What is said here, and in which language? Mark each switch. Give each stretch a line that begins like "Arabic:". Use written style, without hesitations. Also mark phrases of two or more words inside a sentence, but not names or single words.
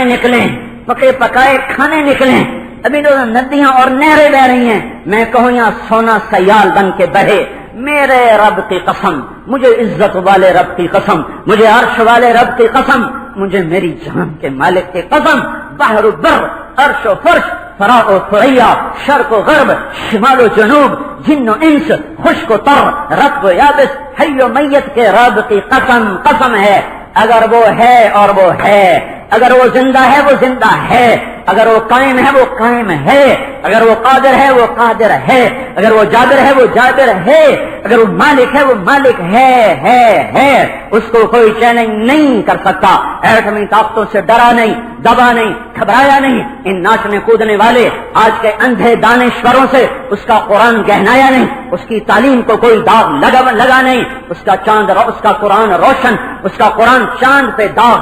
Urdu: نکلیں، پکے پکائے کھانے نکلیں، ابھی تو ندیاں اور نہریں بہ رہی ہیں، میں کہوں یہاں سونا سیال بن کے بہے، میرے رب کی قسم، مجھے عزت والے رب کی قسم، مجھے عرش والے رب کی قسم، مجھے میری جان کے مالک کی قسم، بحر و بر، عرش و فرش، فراء و ثریا، شرق و غرب، شمال و جنوب، جن و انس، خشک و تر، رطب و یابس، حی و میت کے رب کی قسم قسم ہے، اگر وہ ہے اور وہ ہے، اگر وہ زندہ ہے وہ زندہ ہے، اگر وہ قائم ہے وہ قائم ہے، اگر وہ قادر ہے وہ قادر ہے، اگر وہ جابر ہے وہ جابر ہے، اگر وہ مالک ہے وہ مالک ہے، اس کو کوئی چیلنج نہیں کر سکتا، ایٹمی طاقتوں سے ڈرا نہیں، دبا نہیں، گھبرایا نہیں، ان ناچنے کودنے والے آج کے اندھے دانشوروں سے اس کا قرآن گہنایا نہیں، اس کی تعلیم کو کوئی داغ لگا نہیں، اس کا چاند اس کا قرآن روشن، اس کا قرآن چاند پہ داغ،